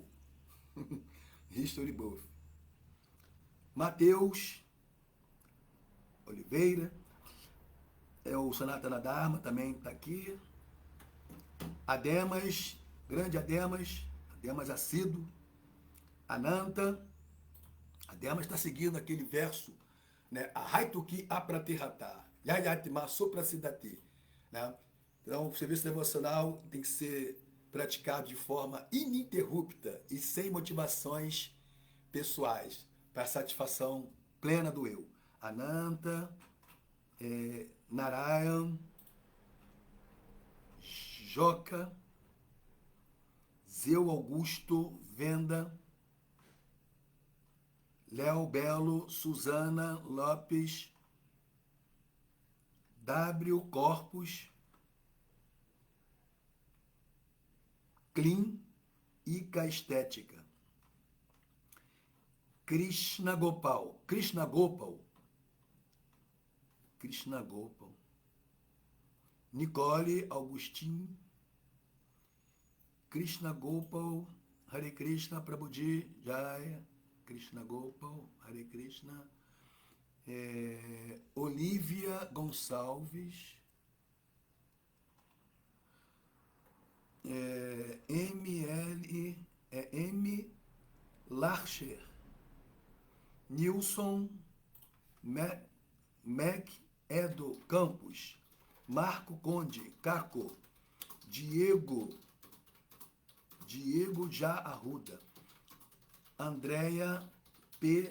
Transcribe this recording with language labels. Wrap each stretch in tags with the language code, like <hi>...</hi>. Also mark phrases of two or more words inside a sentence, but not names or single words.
<pt>History Buff. Mateus Oliveira. É o</pt> <sa>सनातन धर्म</sa> <pt>também está aqui. Ademas, grande Ademas assíduo. Ananta. Ademas está seguindo aquele verso, né?</pt> <sa>अहैतुकी अप्रतिहता, ययात्मा सुप्रसीदति,</sa> <pt>né? Então, o serviço devocional tem que ser praticado de forma ininterrupta e sem motivações pessoais, para a satisfação plena do eu. Ananta, Narayan, Joca, Zeu Augusto, Venda, Léo Belo, Suzana Lopes, W Corpus, Clean, Ica Estética, Krishna Gopal, Nicole Augustin, Krishna Gopal,</pt> <sa>हरे कृष्ण,</sa> <pt>Prabhuji, Jaya, Krishna Gopal,</pt> <sa>हरे कृष्ण,</sa> <pt>Olivia Gonçalves, M. Larcher, Nilson, Mac Edo Campos, Marco Conde, Caco, Diego Já Arruda, Andréia P.</pt>